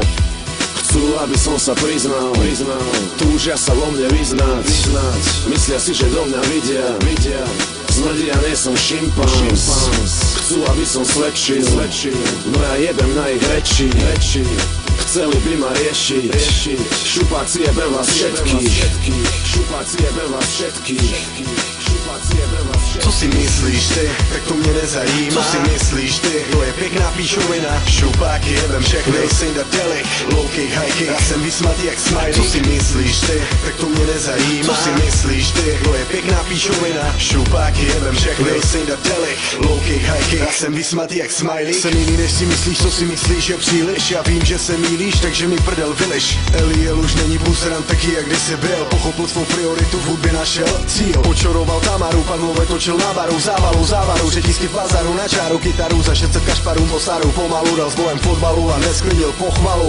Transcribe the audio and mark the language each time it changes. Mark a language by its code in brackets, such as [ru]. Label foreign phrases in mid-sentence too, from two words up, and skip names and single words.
[sk] Chcú, aby som sa priznal, túžia sa vo mne vyznať, myslia si, že do mňa vidia, smrdí, ja nie som šimpanz. Chcú, aby som svedčil, no ja jebem na ich reči. Chceli by ma riešiť, šupáci jebe vás všetkých, šupáci jebe vás všetkých, šupáci jebe vás všetkých. [cs] Co si myslíš ty, tak to mě nezajímá. Co si myslíš ty, to je pěkná píšovina. Šupáky jebem všechny, Lil Saint a Delik, [en] low-kick, high-kick, [cs] já jsem vysmatý jak smiley. Co si myslíš ty, tak to mě nezajímá. Co si myslíš ty, to je pěkná píšovina. Šupáky jebem všechny, Lil Saint a Delik, [en] low-kick, high-kick, [cs] já jsem vysmatý jak smiley. Jsem jiný než si myslíš, co si myslíš je příliš. Já vím, že se mýlíš, takže mi prdel vyliš. Eliel už není buseran taky, jak kdysi byl. Pochopil svou prioritu, v hudbě našel cíl. Počoroval Tamaru, pak mluve točil na baru, závalu, řetízky v bazaru, na čáru, kytaru, za 600 kašparů po staru, pomalu dal s bojem fotbalu a nesklidil pochvalu.